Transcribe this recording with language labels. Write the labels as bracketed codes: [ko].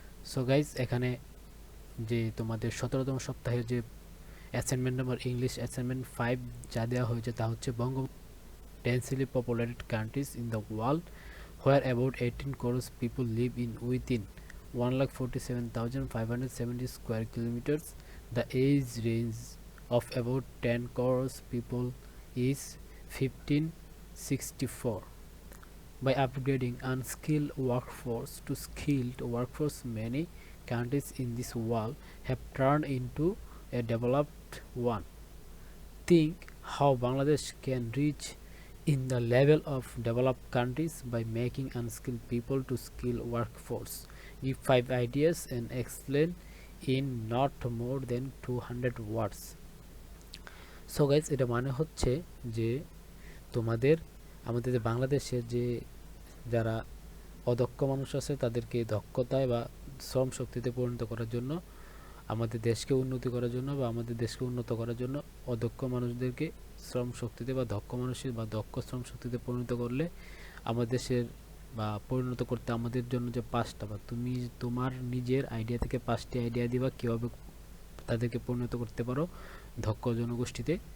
[bn] So guys, এখানে যে তোমাদের 17তম সপ্তাহের যে অ্যাসাইনমেন্ট নম্বর ইংলিশ অ্যাসাইনমেন্ট 5 যা দেওয়া হয়েছে তা হচ্ছে [en] densely populated countries in the world where about 18 crores people live in within 1,47,570 square kilometers. The age range of about 10 crores people is 1564. By upgrading unskilled workforce to skilled workforce, many countries in this world have turned into a developed one. Think how Bangladesh can reach in the level of developed countries by making unskilled people to skilled workforce. Give 5 ideas and explain in not more than 200 words. [bn] So guys, এটা মানে হচ্ছে যে আমাদের যে বাংলাদেশের যে যারা অদক্ষ মানুষ আছে তাদেরকে দক্ষতায় বা শ্রম শক্তিতে পরিণত করার জন্য, আমাদের দেশকে উন্নতি করার জন্য বা আমাদের দেশকে উন্নত করার জন্য অদক্ষ মানুষদেরকে শ্রম শক্তিতে বা দক্ষ মানুষের বা দক্ষ শ্রম শক্তিতে পরিণত করলে আমাদের দেশের বা পরিণত করতে আমাদের জন্য যে 5টা বা তুমি তোমার নিজের আইডিয়া থেকে 5টি আইডিয়া দিবা কীভাবে তাদেরকে পরিণত করতে পারো দক্ষ জনগোষ্ঠীতে।